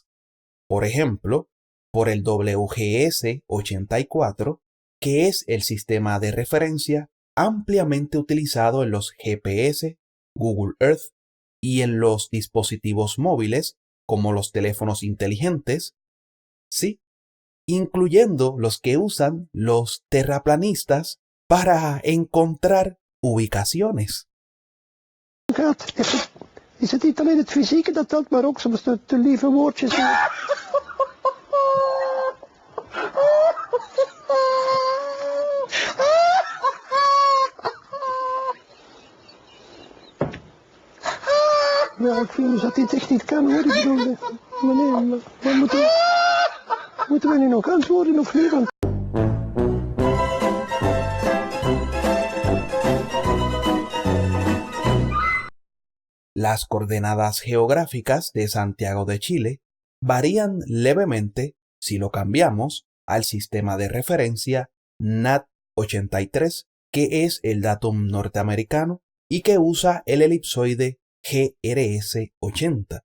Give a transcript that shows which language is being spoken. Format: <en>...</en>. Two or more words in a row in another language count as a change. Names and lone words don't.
<es>Por ejemplo, por el WGS84, que es el sistema de referencia ampliamente utilizado en los GPS, Google Earth y en los dispositivos móviles como los teléfonos inteligentes, sí, incluyendo los que usan los terraplanistas para encontrar ubicaciones.</es> <nl>Is het niet alleen het fysieke dat telt, maar ook soms de lieve woordjes. Ja, ik vind dus dat dit echt niet kan hoor. Ik bedoel, maar nee, maar moeten we nu nog antwoorden of niet? Want...</nl> <es>Las coordenadas geográficas de Santiago de Chile varían levemente si lo cambiamos al sistema de referencia NAT 83, que es el datum norteamericano y que usa el elipsoide GRS 80.</es>